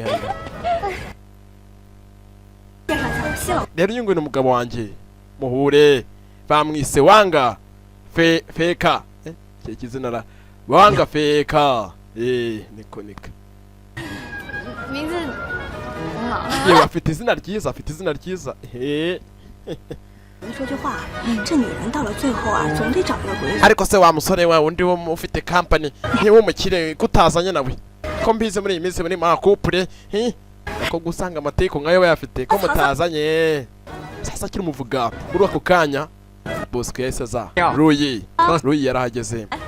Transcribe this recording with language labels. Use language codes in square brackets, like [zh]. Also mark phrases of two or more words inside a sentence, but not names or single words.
[rw] Rero uyu nguyu n'umugabo wanjye muhure, bamwise Wanga Feka. Kizina Wanga Feka. Niko yewe afite izina ryiza. [zh] 说句话，这女人到了最后啊，总得找一个鬼。 [rw] ariko se wa musore wa undi wo ufite company ni wo mukire kutazanye nawe ko mbize muri iyi minsi muri ma couple ko gusanga amateko nkayo yafite ko mutazanye. Sasa kiri muvuga muri ako kanya Bosco yahise aza. Ruyi yarahageze.